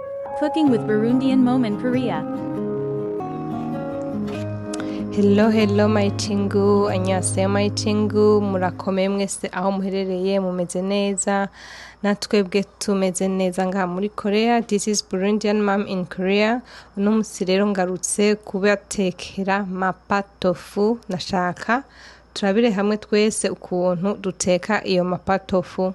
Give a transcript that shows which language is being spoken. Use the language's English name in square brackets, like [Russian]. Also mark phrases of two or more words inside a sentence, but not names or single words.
[English] Cooking with Burundian Mom in Korea. Hello my chingu, [Rundi] annyeonghaseyo [English] my chingu, [Rundi] murakomeye mwese aho muherereye mumeze neza, natwebwe tumeze neza ngaha muri Korea. [English] This is Burundian Mom in Korea. [Rundi] Uno musi rero ngarutse kubatekera mapa tofu. Nashaka turabire hamwe twese ukuntu duteka iyo mapa tofu.